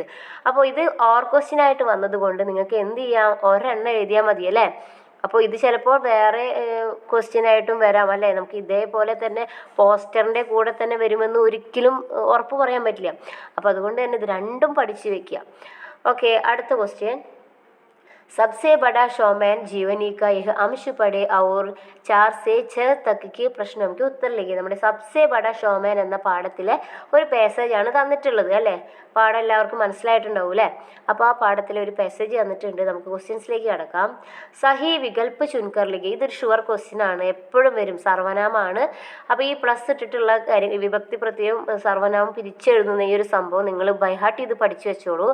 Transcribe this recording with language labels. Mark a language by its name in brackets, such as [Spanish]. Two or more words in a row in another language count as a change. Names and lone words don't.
[Malayalam] അപ്പോൾ ഇത് ഓർ ക്വസ്റ്റ്യൻ ആയിട്ട് വന്നതുകൊണ്ട് നിങ്ങൾക്ക് എന്ത് ചെയ്യാം, ഒരെണ്ണം എഴുതിയാൽ മതി അല്ലേ. അപ്പോൾ ഇത് ചിലപ്പോൾ വേറെ ക്വസ്റ്റ്യൻ ആയിട്ടും വരാം അല്ലേ. നമുക്ക് ഇതേപോലെ തന്നെ പോസ്റ്ററിൻ്റെ കൂടെ തന്നെ വരുമെന്ന് ഒരിക്കലും ഉറപ്പ് പറയാൻ പറ്റില്ല. അപ്പോൾ അതുകൊണ്ട് തന്നെ ഇത് രണ്ടും പഠിച്ച് വെക്കുക. ഓക്കെ, അടുത്ത ക്വസ്റ്റ്യൻ. [Hindi] सबसे बड़ा शोमैन जीवनी का यह अंश पढ़े और 4 से 6 तक के प्रश्नों के उत्तर लिखे. [Malayalam] നമ്മുടെ സബ്സെ ബഡ ഷോമേൻ എന്ന പാഠത്തിലെ ഒരു പാസേജാണ് തന്നിട്ടുള്ളത് അല്ലേ. പാഠം എല്ലാവർക്കും മനസ്സിലായിട്ടുണ്ടാവും അല്ലേ. അപ്പോൾ ആ പാഠത്തിലെ ഒരു പാസേജ് തന്നിട്ടുണ്ട്. നമുക്ക് ക്വസ്റ്റ്യൻസിലേക്ക് കടക്കാം. [Hindi] सही विकल्प चुनकर लिखें. [Malayalam] ഇതൊരു ഷുവർ ക്വസ്റ്റ്യൻ ആണ്, എപ്പോഴും വരും, സർവനാമാണ്. അപ്പോൾ ഈ പ്ലസ് ഇട്ടിട്ടുള്ള കാര്യം, വിഭക്തി പ്രത്യയം സർവനാമം പിരിച്ചെഴുതുന്ന ഈ ഒരു സംഭവം നിങ്ങൾ ബൈഹാർട്ട് ചെയ്ത് പഠിച്ചു വെച്ചോളൂ.